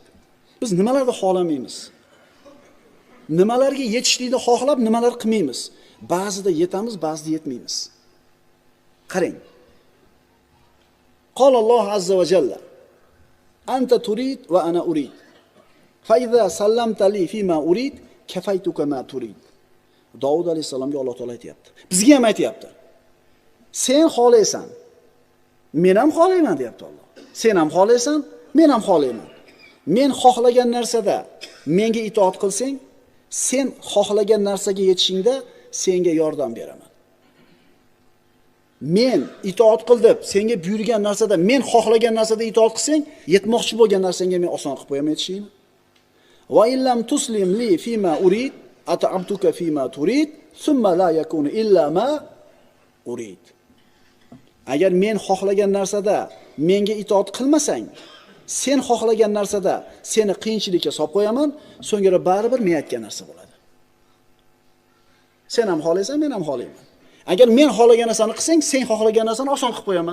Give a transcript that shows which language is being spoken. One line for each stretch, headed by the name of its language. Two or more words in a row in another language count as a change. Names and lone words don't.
Uzbek: Biz nimalarni xohlamaymiz? Nimalarga yetishlikni xohlab, nimalar qilmaymiz? Ba'zida yetamiz, ba'zida yetmaymiz. Qarang.
Arabic: قال الله عز وجل: أنت تريد وأنا أريد. فإذا سلمت لي فيما أريد، كفيتك ما تريد.
Uzbek: Davud alayhisalomga Alloh taolo aytayapti. Bizga ham aytayapti. Sen xohlaysan, men ham xohlayman deyapti Alloh. Sen ham xohlaysan, men ham xohlayman. Men xohlagan narsada menga itoat qilsang, sen xohlagan narsaga yetishingda senga yordam beraman. Men itoat qil deb senga buyurgan narsada, men xohlagan narsada itoat qilsang, yetmoqchi bo'lgan narsangga men oson qilib qo'yaman yetishingni.
Arabic: وإن لم تسلم لي فيما أريد، أتعبتك فيما تريد، ثم لا يكون إلا ما أريد.
Uzbek: Agar men xohlagan narsada menga itoat qilmasang, sen xohlagan narsada seni qiyinchilikka solib qo'yaman, so'ngra baribir men aytgan narsa bo'ladi. Sen ham xohlaysan, men ham xohlayman. Agar men xohlagan narsani qilsang, sen xohlagan narsani oson qilib qo'yaman.